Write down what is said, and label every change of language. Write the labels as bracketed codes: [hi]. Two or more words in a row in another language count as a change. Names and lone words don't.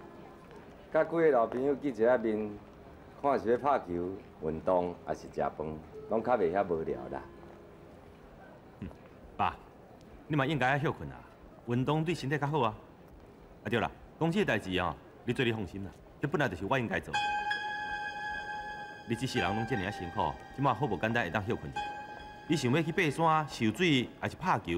[nan] 甲几个老朋友见一下面，看是要拍球、运动，还是食饭，拢较袂遐无聊啦。爸，你嘛应该爱休困啊，运动对身体较好啊。啊对啦，公司的代志哦，你做你放心啦，这本来就是我应该做。你这世人拢遮尔啊辛苦，即马好无简单会当休困者。你想要去爬山、游水，还是拍球？